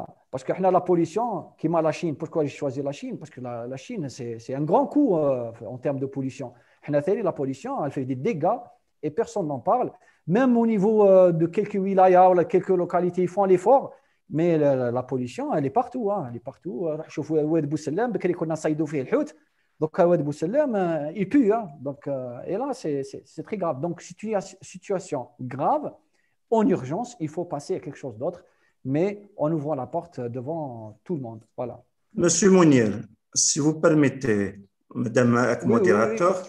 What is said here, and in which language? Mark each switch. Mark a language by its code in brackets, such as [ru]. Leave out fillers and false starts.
[fr] Parce que la pollution, qui m'a la Chine, pourquoi j'ai choisi la Chine? Parce que la Chine, c'est un grand coup en termes de pollution. La pollution, elle fait des dégâts et personne n'en parle. Même au niveau de quelques wilayas ou quelques localités, ils font l'effort. Mais la pollution, elle est partout. Elle est partout. [ar] شوفوا واد بوسلام بكري كنا نصيدوا فيه الحوت. [fr] Donc واد بوسلام il pue. Donc et là c'est très grave. Donc situation grave en urgence, il faut passer à quelque chose d'autre, mais en ouvrant la porte devant tout le monde. Voilà. Monsieur Mounir, si vous permettez, Madame la modérateur,